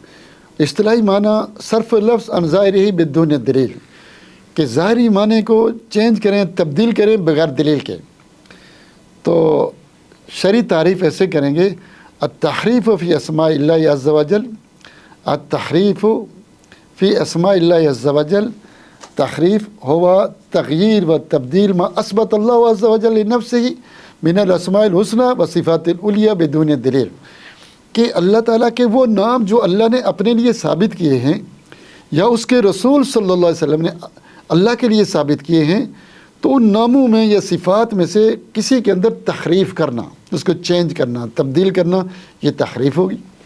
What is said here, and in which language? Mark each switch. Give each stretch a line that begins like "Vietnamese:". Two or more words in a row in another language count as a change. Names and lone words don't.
Urdu: اصطلاحی معنی
Arabic: صرف لفظ عن ظاہرہ بدون دلیل،
Urdu: کہ ظاہری معنی کو چینج کریں، تبدیل کریں بغیر دلیل کے. تو شرعی تعریف ایسے کریں گے
Arabic: التحریف فی اسماء اللہ عز و جل، التحریف فی اسماء اللہ عز و جل،
Urdu: تحریف ہوا
Arabic: تغییر و تبدیل ما اثبت اللہ عز و جل لنفسہ من الاسماء الحسنى و صفات العلیٰ بدون دلیل،
Urdu: کہ اللہ تعالیٰ کے وہ نام جو اللہ نے اپنے لیے ثابت کیے ہیں یا اس کے رسول
Arabic: صلی اللہ علیہ وسلم
Urdu: نے اللہ کے لیے ثابت کیے ہیں، تو ان ناموں میں یا صفات میں سے کسی کے اندر تحریف کرنا، اس کو چینج کرنا، تبدیل کرنا، یہ تحریف ہوگی.